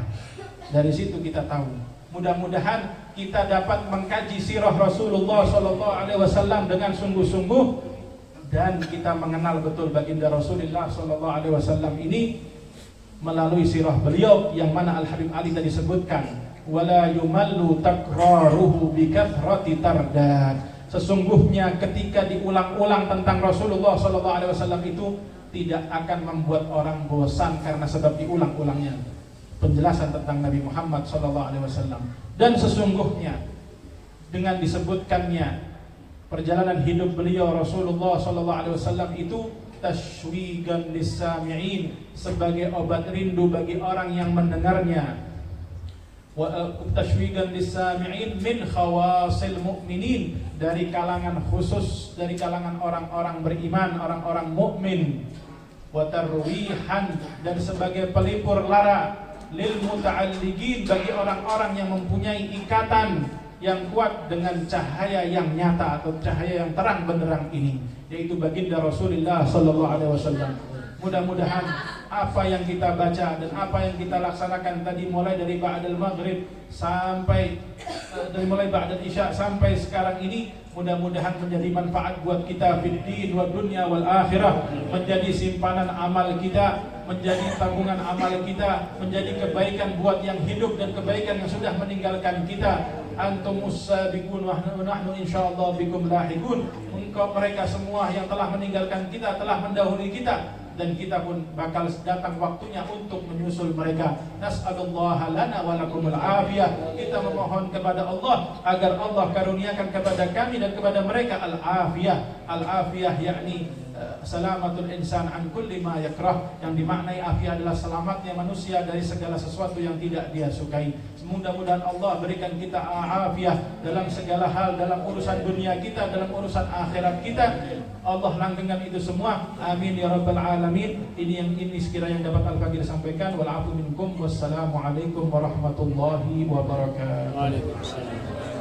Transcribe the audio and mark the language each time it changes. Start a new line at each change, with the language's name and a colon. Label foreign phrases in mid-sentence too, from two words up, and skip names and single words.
Indonesian: Dari situ kita tahu, mudah-mudahan kita dapat mengkaji sirah Rasulullah SAW dengan sungguh-sungguh, dan kita mengenal betul baginda Rasulullah SAW ini melalui sirah beliau, yang mana Al-Habib Ali tadi sebutkan,
Arabic: ولا يمل تكراره بكثرة ترداد.
Indonesian: Sesungguhnya ketika diulang-ulang tentang Rasulullah SAW itu tidak akan membuat orang bosan karena sebab diulang-ulangnya penjelasan tentang Nabi Muhammad SAW. Dan sesungguhnya dengan disebutkannya perjalanan hidup beliau Rasulullah SAW itu
Arabic: تشويقا للسامعين,
Indonesian: sebagai obat rindu bagi orang yang mendengarnya.
Arabic: وتشويقا للسامعين من خواص المؤمنين,
Indonesian: dari kalangan khusus, dari kalangan orang-orang beriman, orang-orang mukmin.
Arabic: وترويحا,
Indonesian: dan sebagai pelipur lara
Arabic: للمتعلقين,
Indonesian: bagi orang-orang yang mempunyai ikatan yang kuat dengan cahaya yang nyata atau cahaya yang terang benderang ini, yaitu baginda Rasulullah SAW. Mudah-mudahan apa yang kita baca dan apa yang kita laksanakan tadi, mulai dari
Arabic: بعد المغرب
Indonesian: sampai mulai
Arabic: بعد العشاء
Indonesian: sampai sekarang ini, mudah-mudahan menjadi manfaat buat kita
Arabic: في الدين والدنيا والآخرة,
Indonesian: menjadi simpanan amal kita, menjadi tabungan amal kita, menjadi kebaikan buat yang hidup dan kebaikan yang sudah meninggalkan kita.
Arabic: أنتم السابقون ونحن إن شاء الله بكم لاحقون.
Indonesian: Engkau mereka semua yang telah meninggalkan kita telah mendahului kita, dan kita pun bakal datang waktunya untuk menyusul mereka.
Arabic: نسأل الله لنا ولكم العافية.
Indonesian: Kita memohon kepada Allah agar Allah karuniakan kepada kami dan kepada mereka al-afiyah.
Arabic: Al-afiyah yakni سلامة الإنسان عن كل ما يكره,
Indonesian: yang dimaknai afiyah adalah selamatnya manusia dari segala sesuatu yang tidak dia sukai. Mudah-mudahan Allah berikan kita afiyah dalam segala hal, dalam urusan dunia kita, dalam urusan akhirat kita. Allah langgengkan itu semua.
Arabic: آمين يا رب العالمين.
Indonesian: Ini sekiranya yang dapat Al-Faqih sampaikan.
Arabic: والعفو منكم. والسلام عليكم ورحمة الله وبركاته. وعليكم السلام.